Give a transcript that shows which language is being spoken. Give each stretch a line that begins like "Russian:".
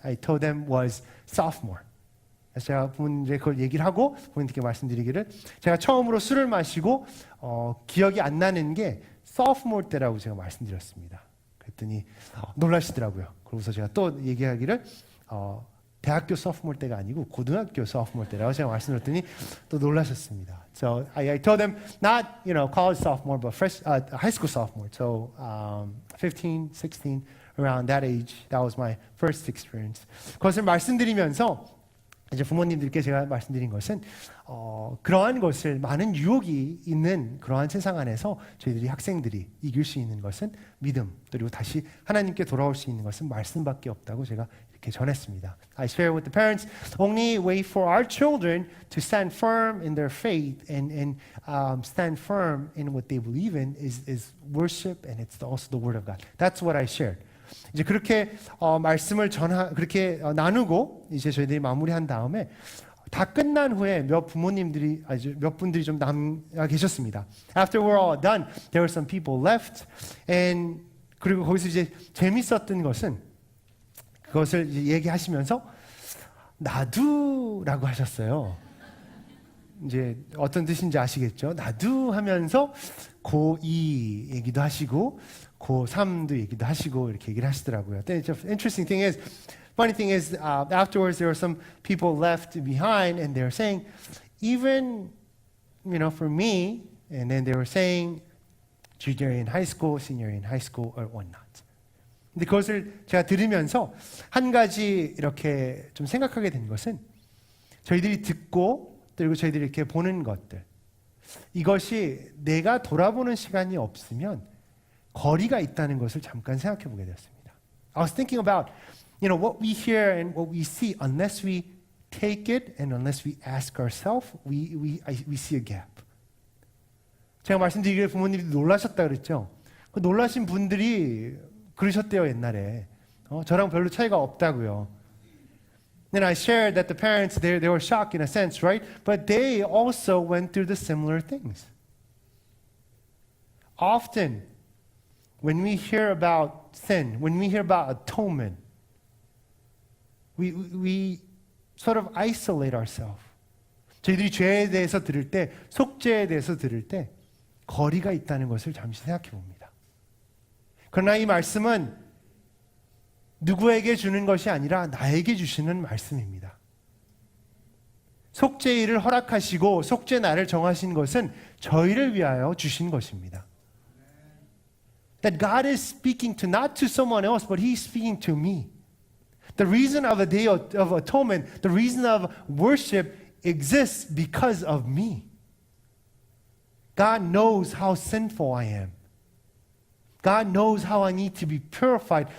English: I told them was sophomore.
Korean: 그래서 제가 부모님께 그걸 얘기를 하고 부모님께 말씀드리기를 제가 처음으로 술을 마시고 기억이 안 나는 게 sophomore 때라고 제가 말씀드렸습니다. 그랬더니 놀라시더라고요. 그러고서 제가 또 얘기하기를 대학교 sophomore 때가 아니고 고등학교 sophomore 때라고 제가 말씀드렸더니 또 놀라셨습니다.
English: So I told them not college sophomore but high school sophomore. So 15, 16 around that age that was my first experience.
Korean: 그것을 말씀드리면서 이제 부모님들께 제가 말씀드린 것은 그러한 것을 많은 유혹이 있는 그러한 세상 안에서 저희들이 학생들이 이길 수 있는 것은 믿음 그리고 다시 하나님께 돌아올 수 있는 것은 말씀밖에 없다고 제가 이렇게 전했습니다.
English: I share with the parents only way for our children to stand firm in their faith and stand firm in what they believe in is worship and it's also the word of God. That's what I shared.
Korean: 이제 그렇게 말씀을 그렇게 나누고 이제 저희들이 마무리한 다음에 다 끝난 후에 몇 분들이 좀 남아 계셨습니다.
English: After we're all done, there were some people left, and
Korean: 그리고 거기서 이제 재밌었던 것은 그것을 이제 얘기하시면서 나도라고 하셨어요. 이제 어떤 뜻인지 아시겠죠? 나도 하면서 고2 얘기도 하시고 고3도 얘기도 하시고 이렇게 얘기를 하시더라고요.
English: The interesting thing is, funny thing is, afterwards there were some people left behind, and they were saying, even, for me, and then they were saying, junior in high school, senior in high school, or whatnot.
Korean: 근데 그것을 제가 들으면서 한 가지 이렇게 좀 생각하게 된 것은 저희들이 듣고 그리고 저희들이 이렇게 보는 것들, 이것이 내가 돌아보는 시간이 없으면 거리가 있다는 것을 잠깐 생각해 보게 되었습니다.
English: I was thinking about, what we hear and what we see, unless we take it and unless we ask ourselves, we see a gap.
Korean: 제가 말씀드리기를 부모님이 놀라셨다 그랬죠. 그 놀라신 분들이 그러셨대요, 옛날에. 저랑 별로 차이가 없다고요.
English: Then I shared that the parents, they were shocked in a sense, right? But they also went through the similar things. Often, when we hear about sin, when we hear about atonement, we sort of isolate ourselves.
Korean: 저희들이 죄에 대해서 들을 때, 속죄에 대해서 들을 때 거리가 있다는 것을 잠시 생각해 봅니다. 그러나 이 말씀은 누구에게 주는 것이 아니라 나에게 주시는 말씀입니다. 속죄일을 허락하시고 속죄 날을 정하신 것은 저희를 위하여 주신 것입니다.
English: That God is speaking to not to someone else, but He's speaking to me. The reason of a day of atonement, the reason of worship exists because of me. God knows how sinful I am. God knows how I need to be purified.